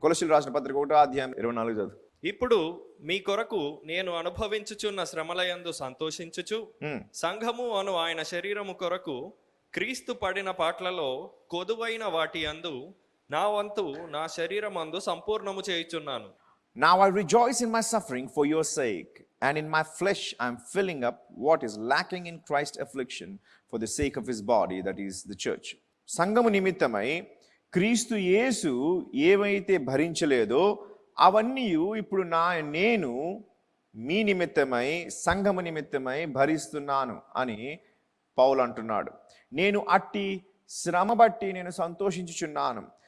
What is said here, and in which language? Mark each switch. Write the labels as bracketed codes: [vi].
[te] కొలస్సీయులకు రాసిన పత్రిక 1:24 చదువు. ఇప్పుడు మీ కొరకు నేను అనుభవించుచున్న శ్రమలయందు సంతోషించుచు సంఘము అను ఆయన శరీరము కొరకు క్రీస్తు పడిన పాట్లలో కొదువైన వాటి యందు నా వంతు నా శరీరమందు సంపూర్ణము చేయుచున్నాను. [en] Now I rejoice in my suffering for your sake, and in my flesh I am filling up what is lacking in Christ's affliction for the sake of his body, that is the church. [te] సంఘము నిమిత్తమై క్రీస్తు యేసు ఏవైతే భరించలేదో అవన్నీ ఇప్పుడు నేను మీ నిమిత్తమై సంఘము నిమిత్తమై భరిస్తున్నాను అని పౌలు అంటున్నాడు. నేను అట్టి శ్రమ బట్టి నేను సంతోషించుచున్నాను.